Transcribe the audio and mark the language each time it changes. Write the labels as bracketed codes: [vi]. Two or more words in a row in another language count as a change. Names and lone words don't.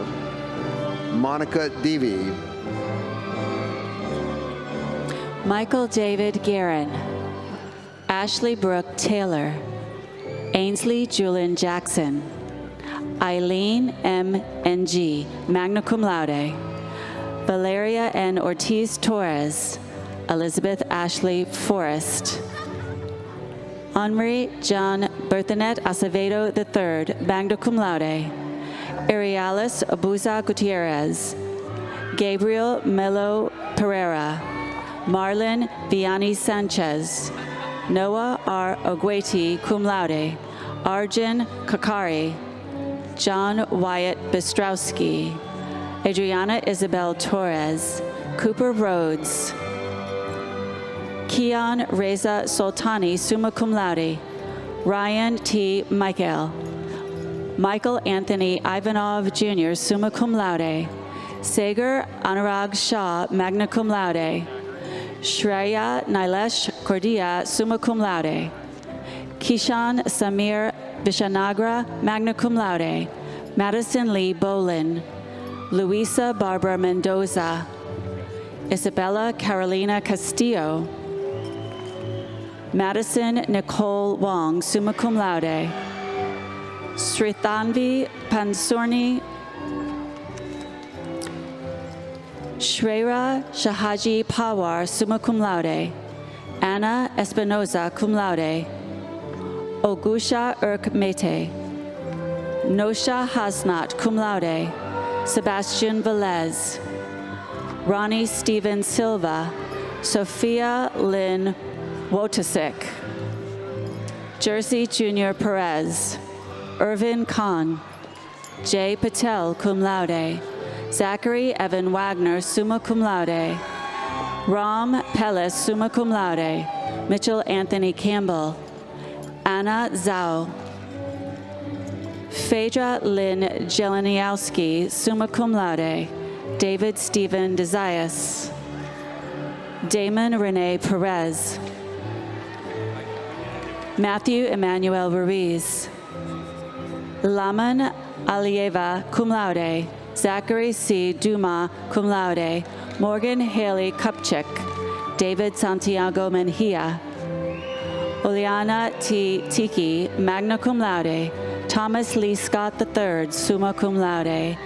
[en] Monica Devi. Michael David Guerin. Ashley Brooke Taylor. Ainsley Julian Jackson. Eileen M. N.G., [la] magna cum laude. [en] Valeria N. Ortiz Torres. Elizabeth Ashley Forrest. Henri John Berthanet Acevedo III, [la] magna cum laude. [en] Arialis Abuza Gutierrez. Gabriel Melo Pereira. Marlon Vianney Sanchez. Noah R. Ogueti, [la] cum laude. [en] Arjun Kakari. John Wyatt Bistrowski. Adriana Isabel Torres. Cooper Rhodes. Kian Reza Soltani, [la] summa cum laude. [en] Ryan T. Michael. Michael Anthony Ivanov Jr., [la] summa cum laude. [en] Sagar Anurag Shah, [la] magna cum laude. [en] Shreya Nilesh Cordia, [la] summa cum laude. [en] Kishan Samir Vishanagra, [la] magna cum laude. [en] Madison Lee Bolin. Luisa Barbara Mendoza. Isabella Carolina Castillo. Madison Nicole Wong, [la] summa cum laude. [en] Srithanvi Pansurni. Shreya Shahaji Pawar, [la] summa cum laude. [en] Anna Espinoza, [la] cum laude. [en] Ogusha Urk Mete. Nosha Hasnat, [la] cum laude. [en] Sebastian Velez. Ronnie Steven Silva. Sophia Lynn Wotasik. Jersey Junior Perez. Irvin Khan. Jay Patel, [la] cum laude. [en] Zachary Evan Wagner, [la] summa cum laude. Ram Pellis, summa cum laude. [en] Mitchell Anthony Campbell. Anna Zhao. Phaedra Lynn Jeleniowski, [la] summa cum laude. [en] David Stephen Desaias. Damon Rene Perez. Matthew Emmanuel Ruiz. Laman Alieva, [la] cum laude. [en] Zachary C. Duma, [la] cum laude. [en] Morgan Haley Kupchik. David Santiago Menjia. Oleana T. [la] Tiki, magna cum laude. [en] Thomas Lee Scott III, [la] summa cum laude.